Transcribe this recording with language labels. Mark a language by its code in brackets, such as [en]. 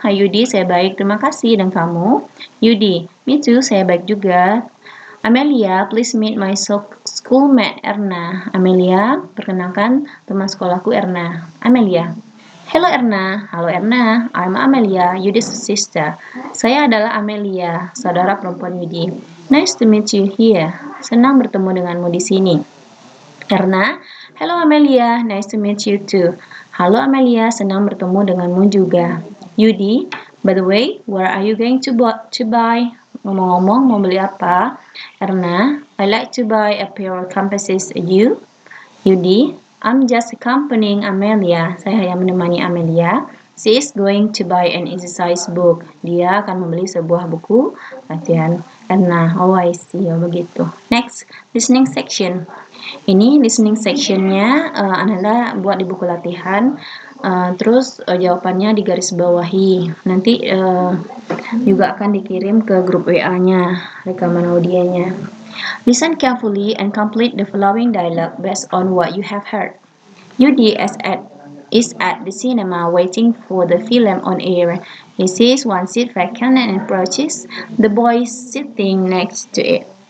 [id] "Hai Yudi, saya baik, terima kasih. Dan kamu?" Yudi, [en] "Me too, [id] saya baik juga." [en] Amelia, please meet my schoolmate Erna. [id] Amelia, perkenalkan teman sekolahku Erna. Amelia, [en] hello Erna. Halo Erna, I'm Amelia, Yudi's sister. [id] Saya adalah Amelia, saudara perempuan Yudi. [en] Nice to meet you here. [id] Senang bertemu denganmu di sini. [en] Erna, hello Amelia, nice to meet you too. [id] Halo Amelia, senang bertemu denganmu juga. [en] Yudi, by the way, where are you going to buy? [id] Ngomong-ngomong, mau beli apa? [en] Erna, I like to buy a pair of compasses. You? Yudi, I'm just accompanying Amelia. [id] Saya hanya menemani Amelia. [en] She is going to buy an exercise book. [id] Dia akan membeli sebuah buku latihan. Erna, [en] oh I see, [id] oh begitu. [en] Next, listening section. [id] Ini listening sectionnya Ananda buat di buku latihan. Terus jawabannya digarisbawahi. Nanti juga akan dikirim ke grup WA-nya, rekaman audionya. [en] Listen carefully and complete the following dialogue based on what you have heard. Yudi is at the cinema waiting for the film on air. He sees one seat vacant and approaches the boy sitting next to it.